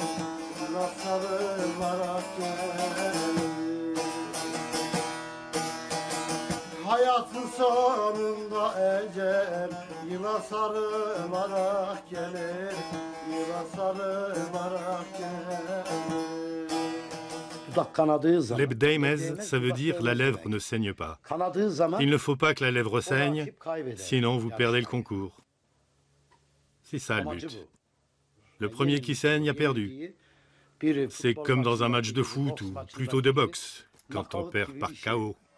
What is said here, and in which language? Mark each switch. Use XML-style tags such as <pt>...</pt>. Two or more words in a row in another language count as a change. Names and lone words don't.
<tr>Yıla sarılarak gelir. Hayatın sonunda ecel yıla sarılarak gelir. Yıla sarılarak gelir.</tr> <fr>L'ebdeymez, ça veut dire la lèvre ne saigne pas. Il ne faut pas que la lèvre saigne, sinon vous perdez le concours. C'est ça le but. Le premier qui saigne a perdu. C'est comme dans un match de foot ou plutôt de boxe, quand on perd par KO.</fr>